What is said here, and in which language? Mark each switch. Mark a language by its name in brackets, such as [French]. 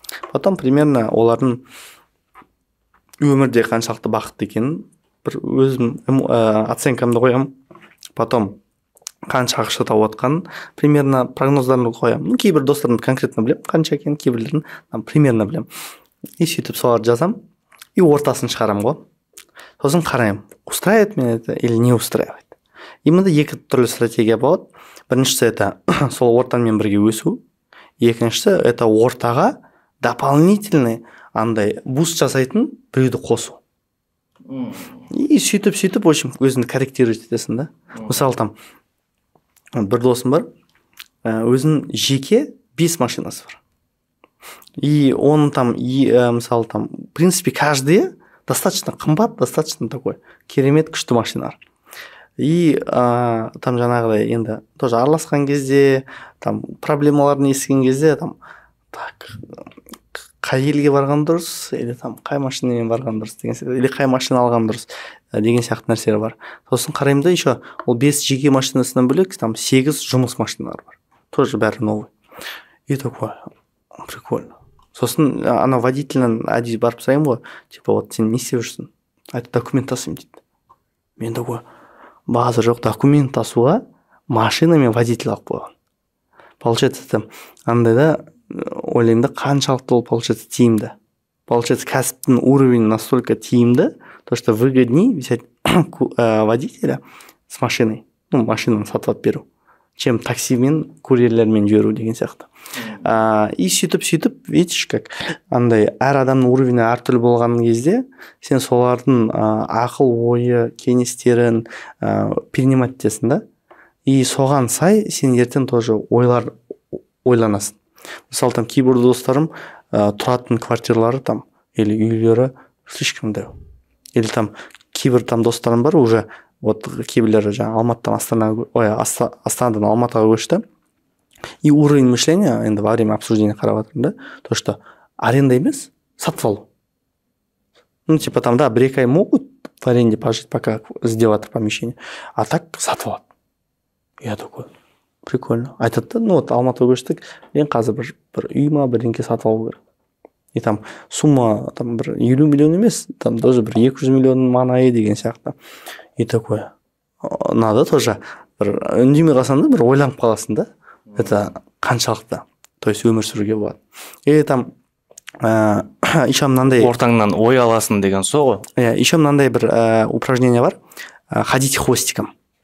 [Kazakh] Потом примерно олардың өмірде қаншалықты бақытты екенін бір өзім оценкамды қоямын. Потом қанша ақша тауып отқанын примерно прогноздарын қоямын. Кейбір достарымды конкретно білемін, қанша екенін, кейбірлерін примерно білемін. И сөйтіп соларды жазамын. И ортасын шығарамын ғой. Сосын қараймын, [Russian] устраивает меня это или не устраивает. [Kazakh] И мында екі түрлі стратегия болады. Біріншісі это сол ортамен бірге өсу. Екіншісі это ортаға дополнительный андай буст жасайтын біреуді қосу. И сөйтіп, в общем, өзіңді корректировать етесің да. Мысалы там бір досым бар, өзінің жеке 5 машинасы бар. [Russian] И он там, мысалы там, в принципе, каждый достаточно [Kazakh] қымбат, [Russian] достаточно такой [Kazakh] керемет күшті машиналар. И там жаңағыдай енді тоже араласқан кезде, там проблемаларын естіген кезде, там так, қай елге барған дұрыс, или там қай машинамен барған дұрыс деген сияқты, или қай машина алған дұрыс деген сияқты нәрселер бар. Сосын қараймын да, еще ол 5 жеке машинасынан бөлек, там 8 жұмыс машиналары бар. Тоже бәрі новый. [Russian] И такой, прикольно. [Kazakh] Сосын ана водительнен әдейі барып сұраймын ғой, типа вот сен не істеп жүрсің? Айтты, документ тасимын дейді. Мен такой, база жоқ, документ тасуға машинамен водитель алып қойған. Получается, там андай да ойлаймын да, қаншалықты ол получается тиімді. [Russian] Получается, [Kazakh] кәсіптің уровень настолько тиімді, [Russian] то что выгоднее взять водителя с машиной, ну, [Kazakh] машинаны сатып беру, [Russian] чем [Kazakh] таксимен, курьерлермен жүру деген сияқты. И сөйтіп, видишь, как андай әр адамның уровені әртүрлі болған кезде, сен солардың ақыл ойы, кеңестерін перенимать етесің да. И соған сай сен ертең тоже ойланасың. Мысалы, там кейбір достарым тұратын квартиралары там или үйлері слишком дәу. Или там кейбір там достарым бар, уже вот кейбірлері жаңа Астанадан Алматыға көшті. [Russian] И уровень мышления енді во время обсуждения [Kazakh] қарап жатырмын да, [Russian] то что аренда [Kazakh] емес, сатып алу. [Russian] Ну, типа там, да, 1-2 ай могут в аренде пожить, пока сделать помещение, а так [Kazakh] сатып алады. [Russian] Я такой, прикольно. [Kazakh] Айтады да, ну вот Алматыға көштік, мен қазір бір үй ма, бірдеңке сатып алу керек. И там сумма там бір 50 миллион емес, там даже бір 200 миллион маңайы деген сияқты. И такой, надо тоже бір үндемей қалсаң да, бір ойланып қаласың да. Это қаншалықты, то есть өмір сүруге болады. И там еще мынандай ортаңнан ой аласың деген со ғой. [Russian] Еще [Kazakh] мынандай бір [Russian] упражнение бар, ходить хвостиком.